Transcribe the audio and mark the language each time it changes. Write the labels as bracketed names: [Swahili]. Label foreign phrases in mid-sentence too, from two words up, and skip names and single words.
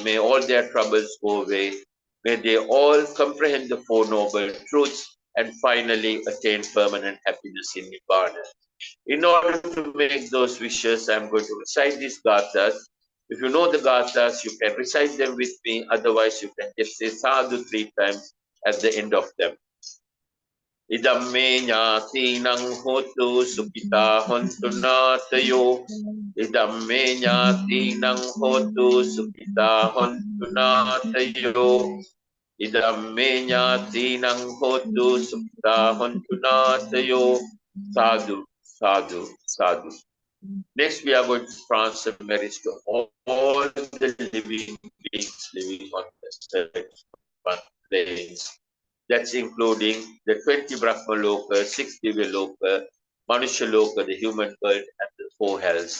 [English] May all their troubles go away. May they all comprehend the Four Noble Truths and finally attain permanent happiness in Nibbana. In order to make those wishes, I'm going to recite these gathas. If you know the gathas, you can recite them with me. Otherwise, you can just say sadhu 3 times at the end of them. [Pali] Idam me jnatinang hotu sukita hontu natayo. Idam me jnatinang hotu sukita hontu natayo. Idam me jnatinang hotu sukita hontu natayo. Sadhu, sadhu, sadhu. [English] Next, we are going to transfer merits to all the living beings living on the earth planes. That's including the 20 Brahma Loka, 6 Divya Loka, Manusha Loka, the human world, and the 4 hells.